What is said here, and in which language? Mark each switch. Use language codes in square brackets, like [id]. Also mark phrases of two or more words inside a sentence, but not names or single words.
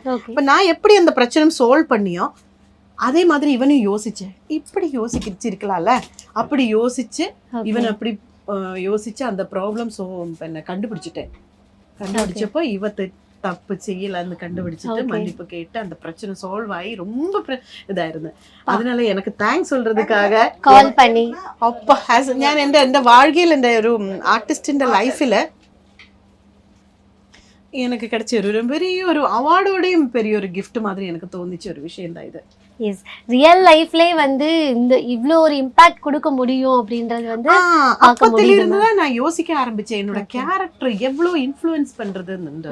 [ta] இப்ப நான் எப்படி அந்த பிரச்சனை சால்வ் பண்ணியோ அதே மாதிரி இவனும் யோசிச்சேன், இப்படி யோசிச்சிருக்கலாம்ல, அப்படி யோசிச்சு இவன் அப்படி யோசிச்சு அந்த ப்ராப்ளம் கண்டுபிடிச்சப்போ இவ தப்பு செய்யலன்னு கண்டுபிடிச்சிட்டு மன்னிப்பு கேட்டு அந்த பிரச்சனை சால்வ் ஆகி ரொம்ப இதாயிருந்தேன். அதனால எனக்கு தேங்க்ஸ் சொல்றதுக்காக கால் பண்ணி அப்பா [ml] ഞാൻ എൻ്റെ [ta] வாழ்க்கையில் [ml] എൻ്റെ ഒരു ആർട്ടിസ്റ്റിന്റെ ലൈഫില് [ta] எனக்கு கிடைச்ச ஒரு பெரிய ஒரு அவார்டோடையும் பெரிய ஒரு கிஃப்ட் மாதிரி எனக்கு தோணிச்ச ஒரு விஷயம் தான் இது. எஸ், ரியல் லைஃப்லயே வந்து இந்த இவ்ளோ ஒரு இம்பாக்ட் கொடுக்க முடியும் அப்படின்றது வந்து அப்பத்துல இருந்து தான் நான் யோசிக்க ஆரம்பிச்சேன், என்னோட கேரக்டர் எவ்வளவு இன்ஃப்ளூயன்ஸ் பண்றதுன்னு.